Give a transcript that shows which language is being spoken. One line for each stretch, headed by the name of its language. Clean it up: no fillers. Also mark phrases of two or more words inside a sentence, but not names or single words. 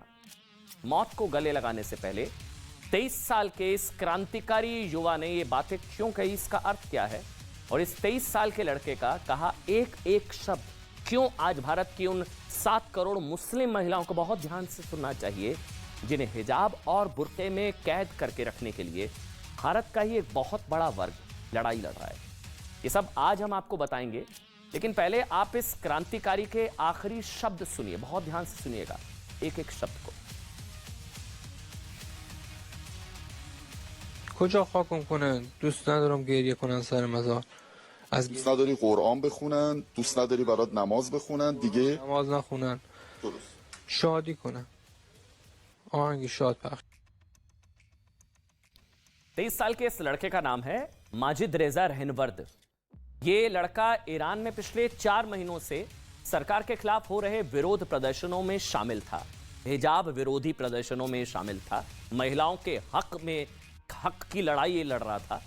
Hindi: मौत को गले लगाने से पहले 23 साल के इस क्रांतिकारी युवा ने ये बातें क्यों कही, इसका अर्थ क्या है, और इस 23 साल के लड़के का कहा एक एक शब्द क्यों आज भारत की उन 7 करोड़ मुस्लिम महिलाओं को बहुत ध्यान से सुनना चाहिए जिन्हें हिजाब और बुर्के में कैद करके रखने के लिए भारत का ही एक बहुत बड़ा वर्ग लड़ाई लड़ रहा है। ये सब आज हम आपको बताएंगे, लेकिन पहले आप इस क्रांतिकारी के आखिरी शब्द सुनिए, बहुत ध्यान से सुनिएगा एक एक शब्द को।
Persian: کجا خاکم کنن؟ دوست ندارم گریه کنن سر مزار. از دوست نداری قرآن بخونن، دوست نداری برات نماز بخونن دیگه؟ نماز نخونن، درست. شادی کنن، آهنگ شاد پخش.
Hindi: 23 साल के इस लड़के का नाम है माजिद रेजा रहनवर्द। ये लड़का ईरान में पिछले 4 महीनों से सरकार के खिलाफ हो रहे विरोध प्रदर्शनों में शामिल था, हिजाब विरोधी प्रदर्शनों में शामिल था, महिलाओं के हक की लड़ाई ये लड़ रहा था।